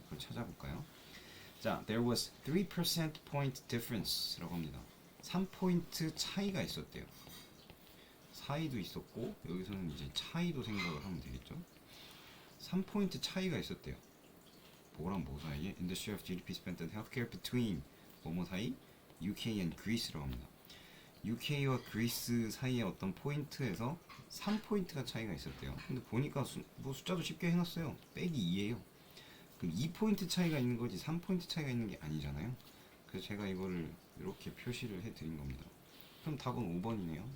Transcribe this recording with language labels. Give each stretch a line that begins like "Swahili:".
Korean: 그걸 찾아볼까요? 자,
English: there was 3% point difference라고 합니다.
Korean: 3포인트 차이가 있었대요. 사이도 있었고 여기서는 이제 차이도 생각을 하면 되겠죠. 3포인트 차이가 있었대요. 뭐랑 뭐 사이에?
English: In the share of GDP spent on healthcare between
Korean: 뭐뭐 사이?
English: UK and Greece
Korean: 라고 합니다. UK와 그리스 사이의 어떤 포인트에서 3포인트가 차이가 있었대요. 근데 보니까 뭐 숫자도 쉽게 해놨어요. 빼기 2예요. 그럼 2포인트 차이가 있는 거지 3포인트 차이가 있는 게 아니잖아요. 그래서 제가 이거를 이렇게 표시를 해드린 겁니다. 그럼 답은 5번이네요.